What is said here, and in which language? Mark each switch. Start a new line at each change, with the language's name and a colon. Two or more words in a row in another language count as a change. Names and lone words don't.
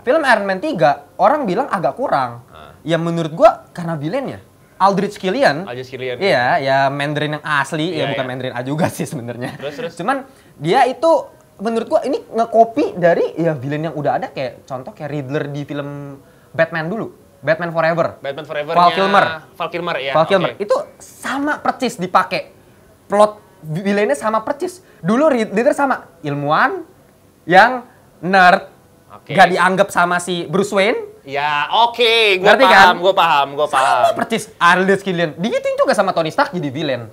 Indonesian: Film Iron Man 3, orang bilang agak kurang. Ya menurut gua karena villainnya. Aldrich Killian. Aldrich Killian. Iya, ya Mandarin yang asli, Iya, ya bukan iya. Mandarin A juga sih sebenarnya. Terus. Cuman dia itu menurut gua ini nge-copy dari ya villain yang udah ada, kayak contoh kayak Riddler di film Batman dulu. Batman Forever. Batman Forever Val Kilmer. Val Kilmer ya. Val Kilmer. oke. Itu sama persis dipakai. Plot villainnya sama persis. Dulu Riddler sama ilmuwan yang nerd. Oke. Gak dianggap sama si Bruce Wayne. Ya, oke, Ngerti kan? gue paham. Sama persis Aldrich Killian. Digituin juga sama Tony Stark jadi villain.